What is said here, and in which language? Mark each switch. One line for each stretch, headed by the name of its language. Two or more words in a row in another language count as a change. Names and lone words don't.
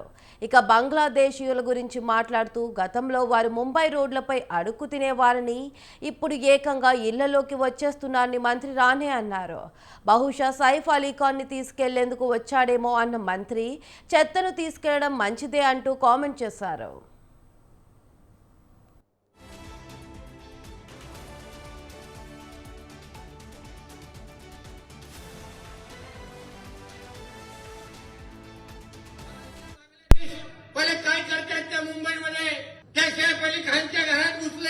Telugu: ఇక బంగ్లాదేశీయుల గురించి మాట్లాడుతూ గతంలో వారు ముంబై రోడ్లపై అడుక్కు తినేవారని, ఇప్పుడు ఏకంగా ఇళ్లలోకి వచ్చేస్తున్నారని మంత్రి రాణే అన్నారు. బహుశా సైఫ్ అలీ ఖాన్ ని తీసుకెళ్లేందుకు వచ్చాడేమో అన్న మంత్రి చెత్తను తీసుకెళ్లడం మంచిదే అంటూ కామెంట్ చేశారు.
Marathi: पहिले काय करतात त्या मुंबईमध्ये त्या सैफ अली खानच्या घरात घुसले.